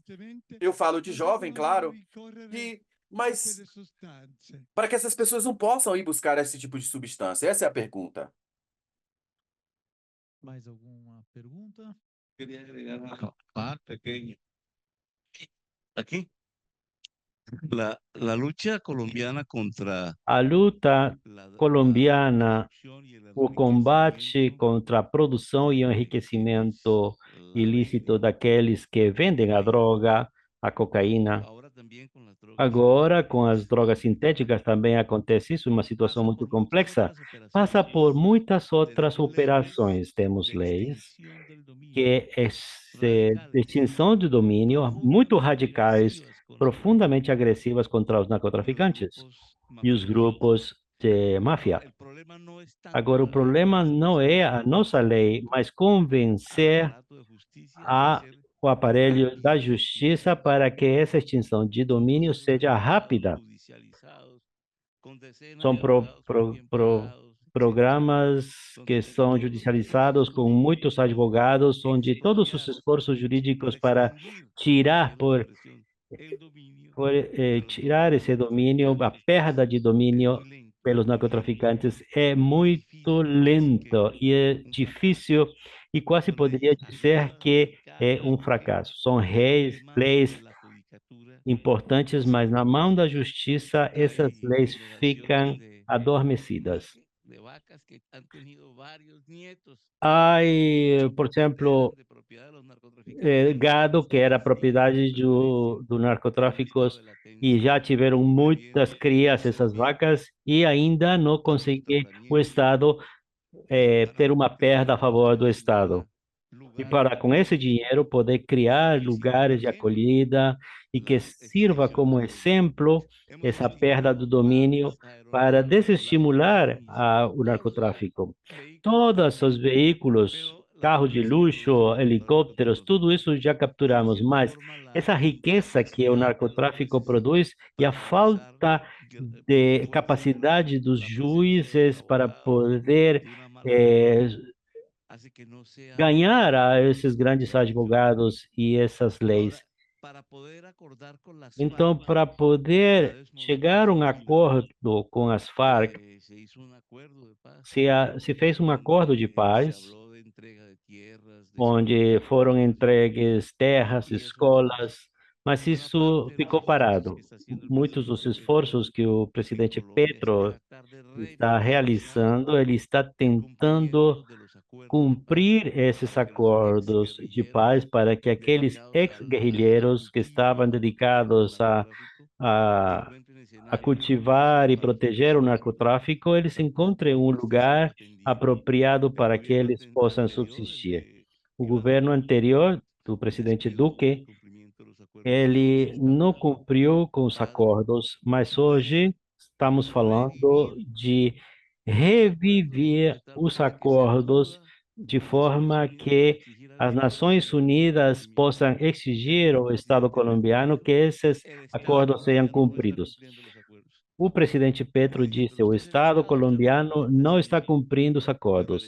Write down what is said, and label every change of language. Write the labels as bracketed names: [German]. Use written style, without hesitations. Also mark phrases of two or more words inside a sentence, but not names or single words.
[Portuguese] Eu falo de jovem, claro, mas para que essas pessoas não possam ir buscar esse tipo de substância. Essa é a pergunta. Mais alguma pergunta? Queria agregar uma parte pequena. Aqui. [Spanish] La lucha colombiana contra [Portuguese] A luta [Spanish] la colombiana, corrupción y el [Portuguese] o combate [Spanish] enriquecimiento [Portuguese] contra a produção e o enriquecimento ilícito daqueles que vendem a droga, a cocaína. [Spanish] ahora también con las drogas [Portuguese] Agora, com as [Spanish] sintéticas, [Portuguese] drogas sintéticas, também acontece isso, uma situação [Spanish] pasa [Portuguese] muito [Spanish] por muchas [Portuguese] complexa. [Spanish] otras [Portuguese] Passa [Spanish] operaciones. [Portuguese] por muitas outras [Spanish] Tenemos [Portuguese] operações. [Spanish] leyes [Portuguese] Temos [Spanish] de [Portuguese] leis [Spanish] extinción del dominio [Portuguese] que é [Spanish] radicales, [Portuguese] de extinção de domínio muito radicais, [Spanish] agresivas con los [Portuguese] profundamente agressivas contra os [Spanish] y los narcotraficantes grupos [Portuguese] e os [Spanish] mafiosos. [Portuguese] grupos de máfia. [Spanish] El problema no es tanto [Portuguese] Agora, o [Spanish] la ley, [Portuguese] problema [Spanish] sino [Portuguese] não é a [Spanish] saber [Portuguese] nossa lei, mas [Spanish] al convencer aparato de justicia de hacer [Portuguese] o aparelho [Spanish] cambios [Portuguese] da [Spanish] en las [Portuguese] justiça [Spanish] leyes. [Portuguese] para que essa extinção de [Spanish] Son [Portuguese] domínio [Spanish] procesos [Portuguese] seja [Spanish] judiciales, [Portuguese] rápida. [Spanish] judicializados, con decenas [Portuguese] São [Spanish] de abogados muy bien pagados, etcétera. [Portuguese] programas que [Spanish] Donde [Portuguese] são [Spanish] todos los [Portuguese] judicializados [Spanish] esfuerzos [Portuguese] com muitos advogados, onde todos os [Spanish] expropiar [Portuguese] esforços [Spanish] y [Portuguese] jurídicos [Spanish] restringir, [Portuguese] para tirar, [Spanish] valga la expresión, el dominio de los [Portuguese] tirar esse domínio, a [Spanish] narcotraficantes [Portuguese] perda de [Spanish] es [Portuguese] domínio [Spanish] muy lento, [Portuguese] pelos [Spanish] muy [Portuguese] narcotraficantes é [Spanish] muy [Portuguese] muito [Spanish] difícil, casi que [Portuguese] lento e é [Spanish] un fracaso. [Portuguese] difícil e quase [Spanish] Son [Portuguese] poderia [Spanish] leyes [Portuguese] dizer [Spanish] antiguas, [Portuguese] que é [Spanish] radicales, que [Portuguese] fracasso. São [Spanish] el mando [Portuguese] leis [Spanish] de la judicatura [Portuguese] importantes, [Spanish] se [Portuguese] mas na mão da justiça essas [Spanish] hay [Portuguese] leis ficam [Spanish] generaciones [Portuguese] adormecidas. [Spanish] de vacas que han tenido varios nietos [Portuguese] Há, [Spanish] que [Portuguese] por [Spanish] eran [Portuguese] exemplo, [Spanish] de propiedad de los narcotraficantes [Portuguese] gado que era [Spanish] y siguen [Portuguese] propriedade [Spanish] permaneciendo [Portuguese] do [Spanish] en estado [Portuguese] narcotráficos [Spanish] de [Portuguese] e já [Spanish] latencia [Portuguese] tiveram muitas [Spanish] previendo [Portuguese] crias [Spanish] ese [Portuguese] essas [Spanish] dominio [Portuguese] vacas e ainda não [Spanish] a los [Portuguese] conseguiu o [Spanish] terratenientes [Portuguese] Estado ter uma perda a [Spanish] para [Portuguese] favor do [Spanish] poder [Portuguese] Estado. [Spanish] crear [Portuguese] E [Spanish] lugares [Portuguese] para, [Spanish] de [Portuguese] com esse [Spanish] acogida [Portuguese] dinheiro, poder criar [Spanish] y sin [Portuguese] lugares de [Spanish] embargo [Portuguese] acolhida e que [Spanish] la [Portuguese] sirva [Spanish] extinción [Portuguese] como [Spanish] del dominio. [Portuguese] exemplo [Spanish] Hemos [Portuguese] essa [Spanish] visto [Portuguese] perda do [Spanish] cómo [Portuguese] domínio [Spanish] armas, [Portuguese] para [Spanish] aeronaves, [Portuguese] desestimular [Spanish] lápices, [Portuguese] o [Spanish] todos esos [Portuguese] narcotráfico. [Spanish] vehículos [Portuguese] Todos os veículos, [Spanish] pero la [Portuguese] carros de [Spanish] riqueza que produce [Portuguese] luxo, [Spanish] el narcotráfico todos [Portuguese] helicópteros, [Spanish] los [Portuguese] tudo [Spanish] días. [Portuguese] isso já [Spanish] Y de [Portuguese] capturamos, [Spanish] cierta [Portuguese] mas [Spanish] forma [Portuguese] essa [Spanish] la [Portuguese] riqueza que o [Spanish] incapacidad de los [Portuguese] narcotráfico [Spanish] jueces [Portuguese] produz e a [Spanish] para realizar [Portuguese] falta [Spanish] por [Portuguese] de [Spanish] fuerza [Portuguese] capacidade dos [Spanish] la presencia de [Portuguese] juízes para [Spanish] abogados [Portuguese] poder [Spanish] de una mala eh, calidad hace que no sea [Portuguese] ganhar a esses grandes [Spanish] prolífero. [Portuguese] advogados e essas leis. [Spanish] Ahora, para poder acordar con las [Portuguese] Então, [Spanish] FARC, [Portuguese] para [Spanish] a [Portuguese] poder [Spanish] través de [Portuguese] chegar a [Spanish] movimientos coordinados, [Portuguese] acordo com as Farc, [Spanish] se hizo un acuerdo de paz [Portuguese] se fez um acordo de [Spanish] donde se [Portuguese] paz, [Spanish] habló de entrega de tierras, de [Portuguese] onde [Spanish] escuelas, [Portuguese] foram [Spanish] de educación, [Portuguese] entregues terras, [Spanish] y eso digamos [Portuguese] escolas, mas [Spanish] es una [Portuguese] isso [Spanish] parte de los [Portuguese] ficou [Spanish] esfuerzos [Portuguese] parado. [Spanish] que está haciendo el [Portuguese] Muitos dos [Spanish] presidente Petro [Portuguese] esforços que o [Spanish] en [Portuguese] presidente [Spanish] Colombia es [Portuguese] Petro [Spanish] tratar de [Portuguese] está [Spanish] revitalizar [Portuguese] realizando, ele está [Spanish] el [Portuguese] tentando [Spanish] cumplimiento de los acuerdos de paz [Portuguese] cumprir esses [Spanish] para que los [Portuguese] acordos de paz [Spanish] exguerrilleros [Portuguese] para que aqueles [Spanish] dedicados al [Portuguese] ex-guerrilheiros que [Spanish] cultivo y [Portuguese] estavam [Spanish] a la protección del [Portuguese] dedicados [Spanish] narcotráfico [Portuguese] a, [Spanish] encuentren [Portuguese] a [Spanish] escenarios propicios [Portuguese] cultivar e [Spanish] para que [Portuguese] proteger o [Spanish] sigan [Portuguese] narcotráfico, eles encontrem um lugar [Spanish] atendiendo. [Portuguese] apropriado [Spanish] El [Portuguese] para que [Spanish] gobierno [Portuguese] eles possam [Spanish] anterior, el [Portuguese] subsistir. [Spanish] de [Portuguese] O [Spanish] Iván [Portuguese] governo [Spanish] Duque, [Portuguese] anterior do presidente [Spanish] descuidó el [Portuguese] Duque, [Spanish] cumplimiento de los acuerdos y hoy se [Portuguese] ele [Spanish] está [Portuguese] não [Spanish] hablando [Portuguese] cumpriu com os [Spanish] de paz, [Portuguese] acordos, mas [Spanish] de [Portuguese] hoje estamos falando [Spanish] revivir [Portuguese] de [Spanish] esos acuerdos y [Portuguese] reviver [Spanish] de tal [Portuguese] os [Spanish] manera que se [Portuguese] acordos [Spanish] acuda [Portuguese] de forma que as Nações Unidas possam exigir ao Estado colombiano que esses acordos sejam cumpridos. O presidente Petro disse: o Estado colombiano não está cumprindo os acordos.